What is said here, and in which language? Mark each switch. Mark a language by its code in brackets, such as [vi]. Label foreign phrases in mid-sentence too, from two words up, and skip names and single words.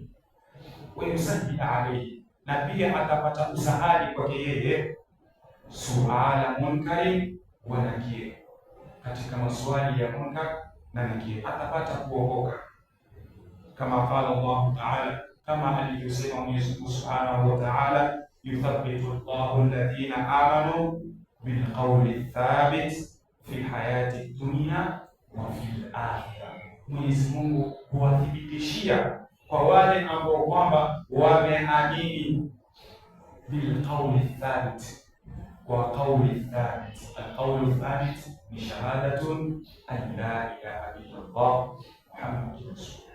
[ar] ويساجد عليه, [sw] na pia atapata usahali kwake yeye, suala munkari wa nakir, katika maswali ya munkar na nakir atapata kuokoka, kama [ar] قال الله تعالى, [sw] kama alivyosema Mwenyezi Mungu [ar] سبحانه وتعالى, يثبت الله الذين آمنوا بالقول ثابت في حياة دنيا وفي الآخرة. [sw] Mwenyezi Mungu huwathibitishia kwa wale ambao kwamba wameamini, [ar] بالقول ثابت, [sw] kwa [ar] قول ثابت. القول ثابت ni شهادة أن لا إله إلا الله محمد رسول الله.